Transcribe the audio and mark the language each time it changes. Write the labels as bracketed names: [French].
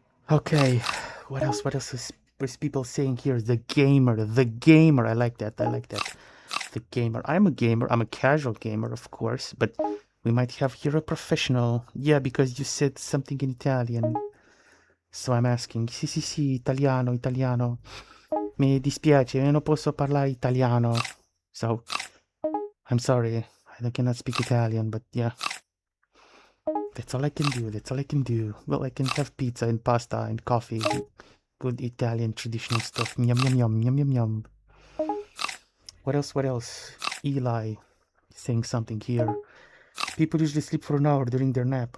[English] Okay, what else is people saying here? The gamer. I like that. The gamer. I'm a gamer. I'm a casual gamer, of course, but we might have here a professional. Yeah, because you said something in Italian. So I'm asking. [Italian] Sì, italiano. Mi dispiace, io non posso parlare italiano. [English] So, I'm sorry. I cannot speak Italian, but yeah. That's all I can do. Well, I can have pizza and pasta and coffee. Good Italian traditional stuff. Yum. What else? Eli saying something here. People usually sleep for an hour during their nap.